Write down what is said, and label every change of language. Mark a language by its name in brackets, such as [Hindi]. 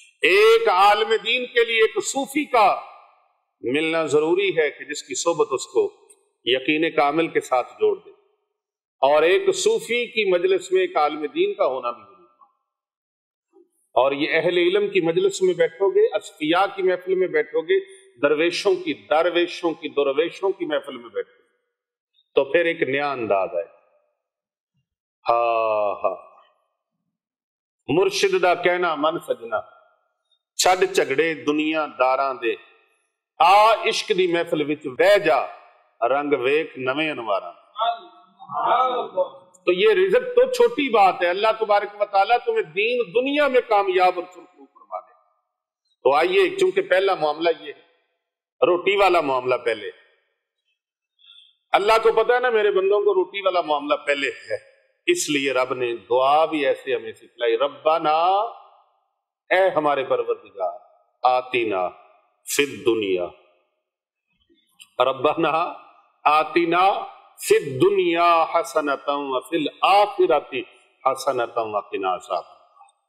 [Urdu] ایک عالم دین کے لیے ایک صوفی کا ملنا ضروری ہے کہ جس کی صحبت اس کو یقین کامل کے ساتھ جوڑ دے، اور ایک صوفی کی مجلس میں ایک عالم دین کا ہونا بھی ضروری ہے. اور یہ اہل علم کی مجلس میں بیٹھو گے، اصفیاء کی محفل میں بیٹھو گے، درویشوں کی درویشوں کی محفل میں بیٹھو گے تو پھر ایک نیا انداز آئے. [Punjabi] ہاں مرشد دا کہنا من سجنا، چھڈ جھگڑے دنیا داراں دے، آ عشق دی محفل وچ بہ جا، رنگ ویکھ نویں انواراں. [Urdu] تو یہ رزق تو چھوٹی بات ہے، اللہ تبارک و تعالیٰ تمہیں دین دنیا میں کامیاب اور سرخرو فرما دے. تو آئیے، چونکہ پہلا معاملہ یہ ہے، روٹی والا معاملہ پہلے. اللہ کو پتا ہے نا میرے بندوں کو روٹی والا معاملہ پہلے ہے، اس لیے رب نے دعا بھی ایسے ہمیں سکھلائی، ربنا، اے ہمارے پروردگار، آتینا فی الدنیا، [Arabic] ربنا آتینا فی الدنیا حسنۃ وفی الآخرۃ حسنۃ وقنا عذاب النار.